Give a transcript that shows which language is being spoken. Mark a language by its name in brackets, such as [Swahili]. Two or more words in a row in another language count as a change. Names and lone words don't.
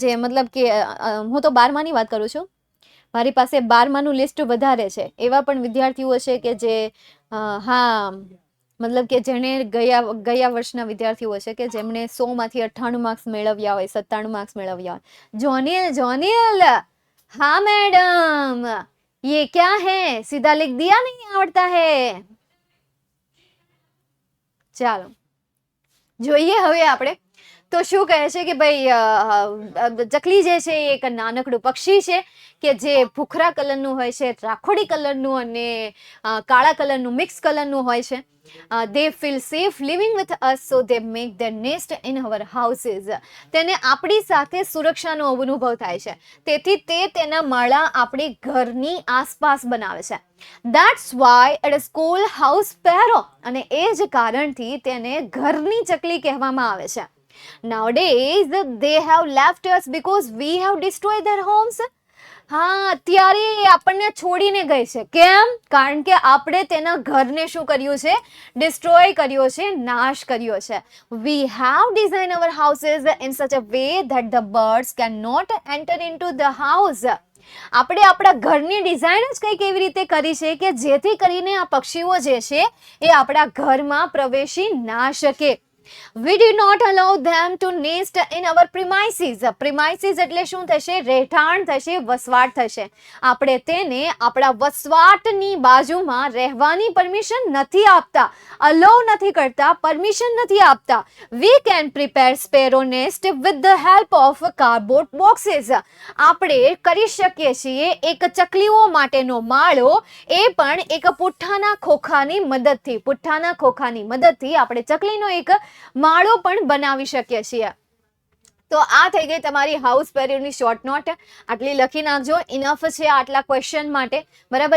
[Gujarati] જે મતલબ કે હું તો 12માની વાત કરું છું. મારી પાસે 12માનું લિસ્ટ વધારે છે. એવા પણ વિદ્યાર્થીઓ છે કે જે હા, મતલબ કે જેણે ગયા વર્ષના વિદ્યાર્થીઓ છે કે જેમણે 100માંથી 98 માર્ક્સ મેળવ્યા હોય, 97 માર્ક્સ મેળવ્યા હોય. જોનિલ, [Hindi] हाँ मैडम, ये क्या है? सीधा लिख दिया, नहीं आवड़ता है. [Gujarati] ચાલો જોઈએ હવે આપણે. તો શું કહે છે કે ભાઈ ચકલી જે છે એ એક નાનકડું પક્ષી છે કે જે ભૂખરા કલરનું હોય છે, રાખોડી કલરનું અને કાળા કલરનું મિક્સ કલરનું હોય છે. [English] they feel safe living with us, so they make their nest in our houses. [Gujarati] તેને આપણી સાથે સુરક્ષાનો અનુભવ થાય છે, તેથી તે તેના માળા આપણી ઘરની આસપાસ બનાવે છે. [English] That's why it is called house sparrow. [Gujarati] અને એ જ કારણથી તેને ઘરની ચકલી કહેવામાં આવે છે. [English] Nowadays they have left us because we have destroyed their homes. [Gujarati] હા, અત્યારે આપણને છોડીને ગઈ છે. કેમ? કારણ કે આપણે તેના ઘરને શું કર્યું છે? ડિસ્ટ્રોય કર્યો છે, નાશ કર્યો છે. [English] We have designed our houses in such a way that the birds cannot enter into the house. [Gujarati] આપણે આપણા ઘરની ડિઝાઇન જ કંઈક એવી રીતે કરી છે કે જેથી કરીને આ પક્ષીઓ જે છે એ આપણા ઘરમાં પ્રવેશી ના શકે. [English] We did not allow them to nest in our premises. [Gujarati] Premises એટલે શું થશે? રહેઠાણ થશે, વસવાટ થશે. આપણે તેને આપણા વસવાટની બાજુમાં રહેવાની પરમિશન નથી આપતા, અલાઉ નથી કરતા, પરમિશન નથી આપતા. [English] We can prepare sparrow nest with the help of cardboard boxes. [Gujarati] આપણે કરી શકીએ છીએ એક ચકલીઓ માટેનો માળો, એ પણ એક પુઠ્ઠાના ખોખાની મદદથી. પુઠ્ઠાના ખોખાની મદદથી આપણે ચકલીનો એક માળો પણ બનાવી શકીએ છીએ. તો આ થઈ ગઈ તમારી [English] house sparrow's short note. [Gujarati] આટલી લખી નાખજો, ઇનફ છે આટલા ક્વેશ્ચન માટે, બરાબર.